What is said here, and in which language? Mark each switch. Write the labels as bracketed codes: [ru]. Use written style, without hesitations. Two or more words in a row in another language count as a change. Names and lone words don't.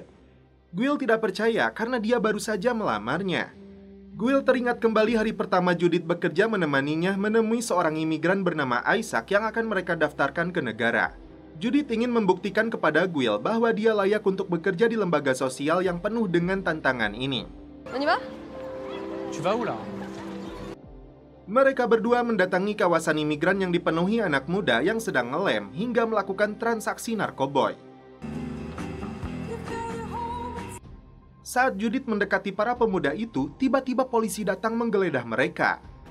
[id] Guil tidak percaya karena dia baru saja melamarnya. Guil teringat kembali hari pertama Judith bekerja menemaninya menemui seorang imigran bernama Isaac yang akan mereka daftarkan ke negara. Judith ingin membuktikan kepada Guil bahwa dia layak untuk bekerja di lembaga sosial yang penuh dengan tantangan ini. [fr] On y va? Tu vas où là? [id] Mereka berdua mendatangi kawasan imigran yang dipenuhi anak muda yang sedang ngelem hingga melakukan transaksi narkoboy. Saat Judith mendekati para pemuda itu, tiba-tiba polisi datang menggeledah mereka.